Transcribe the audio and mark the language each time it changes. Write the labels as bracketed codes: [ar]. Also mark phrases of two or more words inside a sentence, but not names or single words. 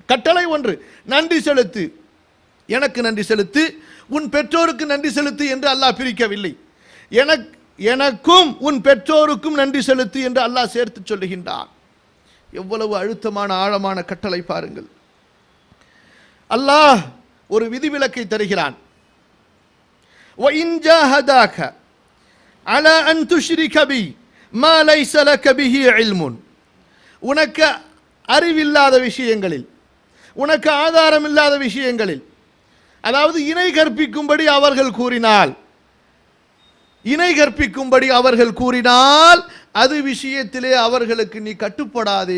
[ta] கட்டளை ஒன்று, நன்றி செலுத்து, எனக்கு நன்றி செலுத்து, உன் பெற்றோருக்கு நன்றி செலுத்து என்று அல்லாஹ் பிரிக்கவில்லை. எனக்கும் உன் பெற்றோருக்கும் நன்றி செலுத்து என்று அல்லாஹ் சேர்த்து சொல்லுகின்றான். எவ்வளவு அழுத்தமான ஆழமான கட்டளை பாருங்கள். அல்லாஹ் ஒரு விதிவிலக்கை தருகிறான். [ar] وَإِنْ جَاهَدَاكَ عَلَى أَنْ تُشْرِكَ بِي مَا لَيْسَ لَكَ بِهِ عِلْمٌ, [ta] உனக்கு அறிவில்லாத விஷயங்களில், உனக்கு ஆதாரம் இல்லாத விஷயங்களில், அதாவது இணை கற்பிக்கும்படி அவர்கள் கூறினால், இணை கற்பிக்கும்படி அவர்கள் கூறினால் அது விஷயத்திலே அவர்களுக்கு நீ கட்டுப்படாதே.